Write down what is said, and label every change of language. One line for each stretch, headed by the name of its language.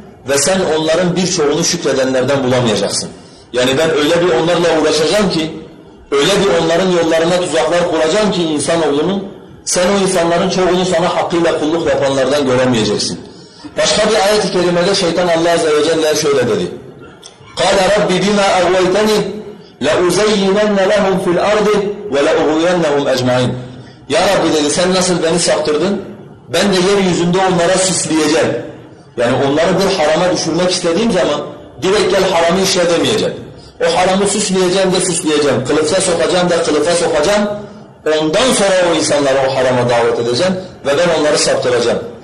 Turkish: Ve sen onların birçoğunu şükredenlerden bulamayacaksın. Yani ben öyle bir onlarla uğraşacağım ki, öyle bir onların yollarına tuzaklar kuracağım ki insanoğlunun, sen o insanların çoğunu sana hakkıyla kulluk yapanlardan göremeyeceksin. Başka bir ayet-i kerimede şeytan Allah Azze ve Celle şöyle dedi.
Arabic: قَالَ رَبِّ بِمَا اَغْوَيْتَنِي لَاُزَيِّنَنَّ لَهُمْ فِي الْاَرْضِ وَلَاُغْوِيَنَّهُمْ اَجْمَعِينَ
Turkish: Ya Rabbi dedi, sen nasıl beni saptırdın? Ben de yeryüzünde onlara süsleyeceğim. Yani onları bir harama düşürmek istediğim zaman direkt gel haramı işe demeyeceğim. O haramı süsleyeceğim de süsleyeceğim. Kılıfa sokacağım da kılıfa sokacağım. Ondan sonra o insanları o harama davet edeceğim ve ben onları saptıracağım.